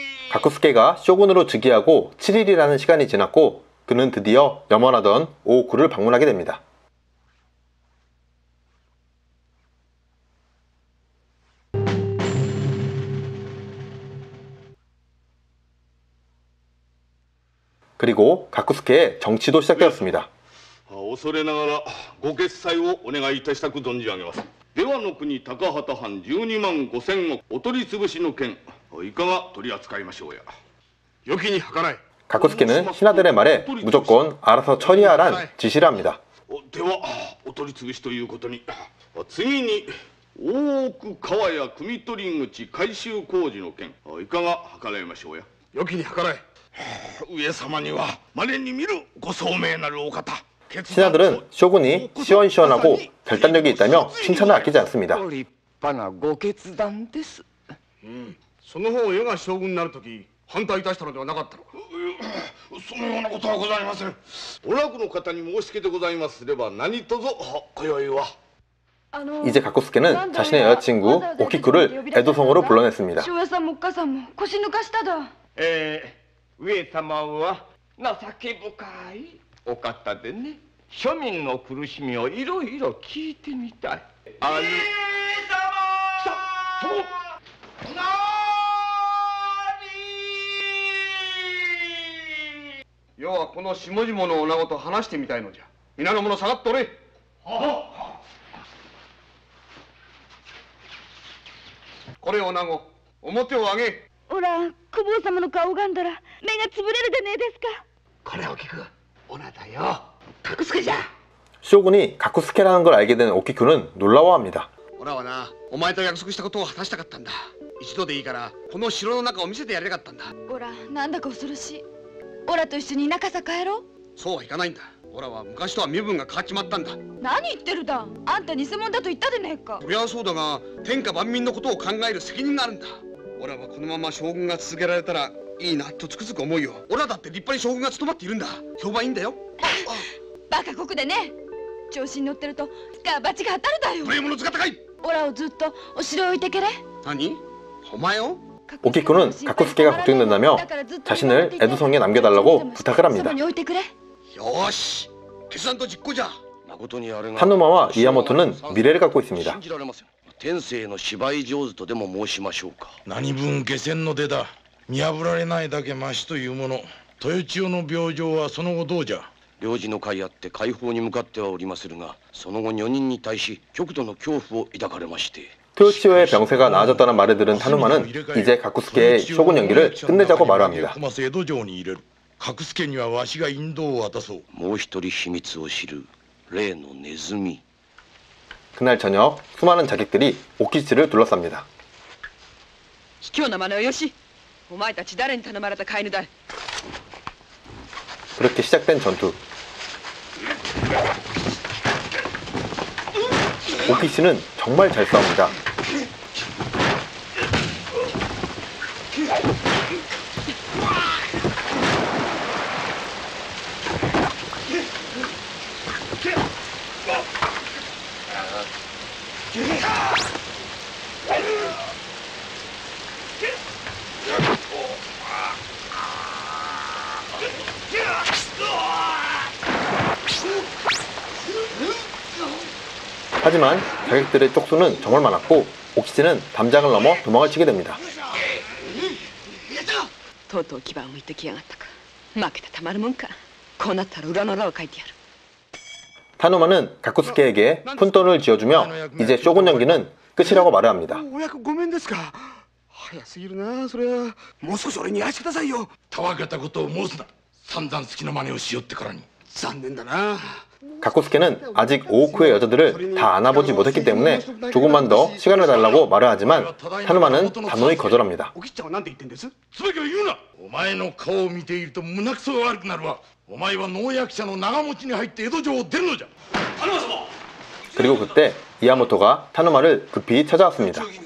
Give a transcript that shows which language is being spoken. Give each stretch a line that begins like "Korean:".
Korean: 가쿠스케가 쇼군으로 즉위하고 7일이라는 시간이 지났고 그는 드디어 염원하던 오오쿠를 방문하게 됩니다. 그리고 가쿠스케의 정치도 시작되었습니다.
Japanese: 恐れながらご決裁をお願いいたしたく存じ上げます。出羽の国高畑藩12万5,000石お取り潰しの件いかが取り扱いましょうや。良きに計らい。
Korean: 가쿠스케는 신하들의 말에 무조건 알아서 처리하란 지시를 합니다.
Japanese: ではお取り潰しということに。次に大奥川谷汲取口改修工事の件いかが計らいましょうや。良きに計らい。上様には稀に見るご聡明なるお方。
Korean: 신하들은 쇼군이 시원시원하고 결단력이 있다며 칭찬을 아끼지 않습니다.
Japanese: 立派なご決断です。その方、余が将軍になるとき反対いたしたのではなかったのか。そのようなことはございません。お楽の方に申し付けてございますれば何とぞ今宵は。
Korean: 이제 가쿠스케는 자신의 여자친구 오키쿠를 에도성으로 불러냈습니다.
Japanese: 上さんもおっかさんも腰抜かしただ。上様は情け深いお方でね、庶民の苦しみをいろいろ聞いてみたい。上様！余はこの下々の女子と話してみたいのじゃ。皆の者下がっておれ。これ女子、表を上げ。おら、公方様の顔拝んだら目がつぶれるでねえですか。これを聞く。おなだよ。角助じゃ。
Korean: 쇼군이 가쿠스케라는 걸 알게 된 오키쿠는 놀라워합니다.
Japanese: 俺はな、お前と約束したことを果たしたかったんだ。一度でいいからこの城の中を見せてやりたかったんだ。オラ、なんだか恐ろしい。オラと一緒に中さ帰ろう。そうはいかないんだ。オラは昔とは身分が変わっちまったんだ。何言ってるだ。あんた偽物だと言ったでねえか。そりゃそうだが、天下万民のことを考える責任があるんだ。オラはこのまま将軍が続けられたらいいなとつくづく思うよ。オラだって立派に将軍が務まっているんだ。評判いいんだよ。バカ国でね。調子に乗ってるとつか罰が当たるだよ。無礼者塚高い。オラをずっとお城へ置いてけれ。何？お前を？
Korean: 오키쿠는 가쿠스케가 걱정된다며 자신을 에도성에 남겨달라고 부탁을 합니다.
Japanese: よし、決断と実行じゃ。
Korean: 타누마와 이야모토는 미래를 갖고 있습니다.
Japanese: 天性の芝居上手とでも申しましょうか。何分下船の出だ。見破られないだけましというもの。豊千代の病状はその後どうじゃ。領事の会あって解放に向かってはおりまするが、その後女人に対し極度の恐怖を抱かれまして。
Korean: 토요치오의 병세가 나아졌다는 말을 들은 타누마는 이제 가쿠스케의 쇼군 연기를 끝내자고 말을 합니다.
Japanese: 角助にはわしが引導を渡そう。もう一人秘密を知る例のネズミ。
Korean: 그날 저녁 수많은 자객들이 오키치를 둘러쌉니다.
Japanese: 卑怯な真似をよし。お前たち誰に頼まれた飼い犬だ。
Korean: 그렇게 시작된 전투. 오키치는 정말 잘 싸웁니다. 하지만 자객들의 쪽수는 정말 많았고 오키치는 담장을 넘어 도망을 치게 됩니다.
Japanese: とうとう牙を向いてきやがったか。負けてたまるもんか。こうなったら裏の裏を書いてやる。
Korean: 타누마는 가쿠스케에게 푼돈을 쥐어주며 이제 쇼군 연기는 끝이라고 말을 합니다.
Japanese: お役ごめんですか。早すぎるな。それはもう少し俺にやらせてくださいよ。たわけたことを申すな。散々好きな真似をしよってからに。残念だな。
Korean: 가쿠스케는 아직 오오쿠의 여자들을 다 안아보지 못했기 때문에 조금만 더 시간을 달라고 말을 하지만 타누마는 단호히 거절합니다.
Japanese: おきっちゃんは何て言ってんです？つべきを言うな。お前の顔を見ていると胸くそが悪くなるわ。お前は能役者の長持ちに入って江戸城を出るのじゃ。
Korean: 그리고 그때 이야모토가 타누마를 급히 찾아왔습니다.